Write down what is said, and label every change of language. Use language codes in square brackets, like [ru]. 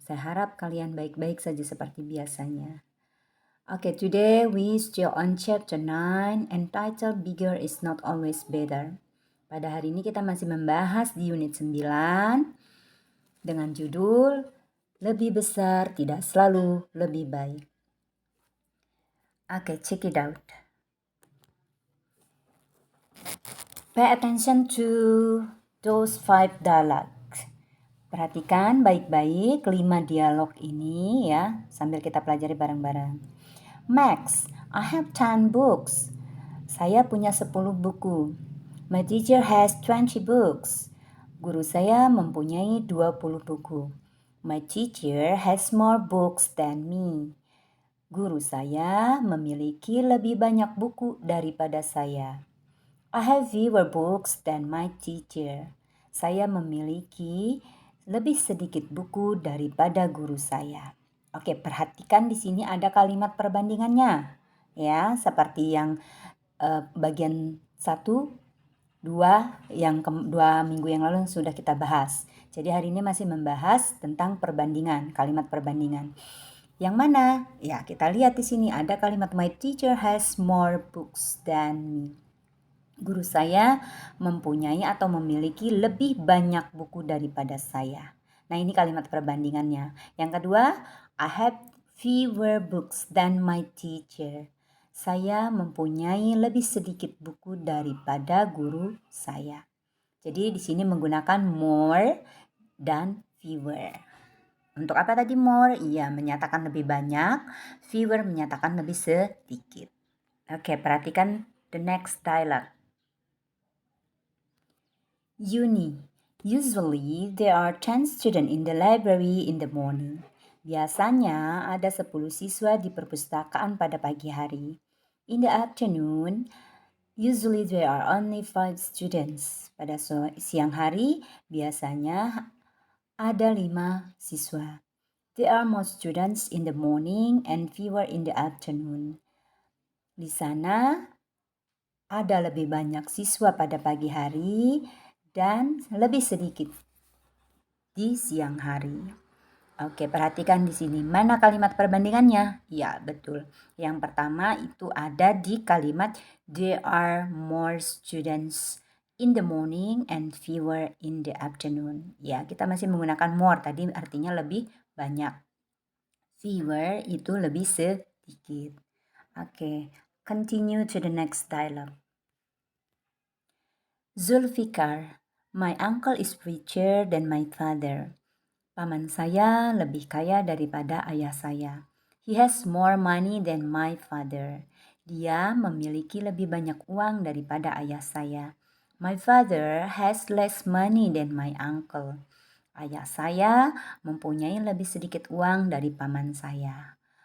[id] Saya harap kalian baik-baik saja seperti biasanya. [en] Okay, today we still on chapter 9 entitled Bigger is Not Always Better. [id] Pada hari ini kita masih membahas di unit 9 dengan judul Lebih Besar Tidak Selalu Lebih Baik. [en] Okay, check it out. Pay attention to those 5 dialogues. [id] Perhatikan baik-baik 5 dialog ini ya, sambil kita pelajari bareng-bareng. [en] Max, I have 10 books. [id] Saya punya 10 buku. [en] My teacher has 20 books. [id] Guru saya mempunyai 20 buku. [en] My teacher has more books than me. [id] Guru saya memiliki lebih banyak buku daripada saya. [en] I have fewer books than my teacher. [id] Saya memiliki lebih sedikit buku daripada guru saya. Oke, perhatikan di sini ada kalimat perbandingannya. Ya, seperti yang bagian 1, 2 yang 2 minggu yang lalu sudah kita bahas. Jadi hari ini masih membahas tentang perbandingan, kalimat perbandingan. Yang mana? Ya, kita lihat di sini ada kalimat [en] my teacher has more books than me. [id] Guru saya mempunyai atau memiliki lebih banyak buku daripada saya. Nah, ini kalimat perbandingannya. Yang kedua, I have fewer books than my teacher. Saya mempunyai lebih sedikit buku daripada guru saya. Jadi di sini menggunakan more dan fewer. Untuk apa tadi more? Iya, menyatakan lebih banyak. Fewer menyatakan lebih sedikit. [en] Oke, [id] perhatikan [en] the next dialogue. Uni. Usually there are 10 students in the library in the morning. Biasanya ada 10 siswa di perpustakaan pada pagi hari. In the afternoon, usually there are only 5 students. [id] Pada siang hari, biasanya ada 5 siswa. [en] There are more students in the morning and fewer in the afternoon. [id] Di sana ada lebih banyak siswa pada pagi hari dan lebih sedikit di siang hari. Oke, perhatikan di sini. Mana kalimat perbandingannya? Ya, betul. Yang pertama itu ada di kalimat [en] there are more students in the morning and fewer in the afternoon. [id] Ya, kita masih menggunakan more. Tadi artinya lebih banyak. Fewer itu lebih sedikit. [en] Oke, continue to the next dialogue. Zulfikar, my uncle is richer than my father. [id] Paman saya lebih kaya daripada ayah saya. [en] He has more money than my father. [id] Dia memiliki lebih banyak uang daripada ayah saya. [en] My father has less money than my uncle. [id] Ayah saya mempunyai lebih sedikit uang dari paman saya.